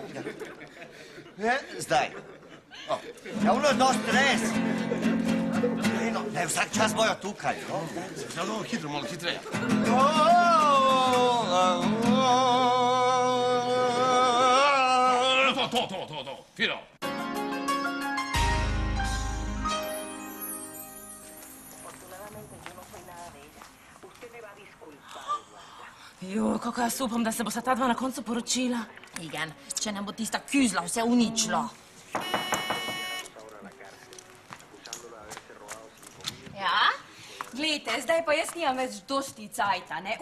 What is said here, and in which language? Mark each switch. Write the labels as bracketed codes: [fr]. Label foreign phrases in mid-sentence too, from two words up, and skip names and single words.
[sl] Zdaj. Ja, 1, 2, 3. Beno, ne, vsak čas bojo tukaj, no? Zelo hitro, malo hitreje. To, Firo. [es] Afortunadamente yo no soy nada de ella. Usted me va a disculpar, Eduarda. [sl] Jo, kako jaz upam, da se bosta ta dva na koncu poročila. Igen, če ne bo tista kjuzla vse uničila. Ja? Glejte, zdaj pa jaz nimam več dosti cajta, ne?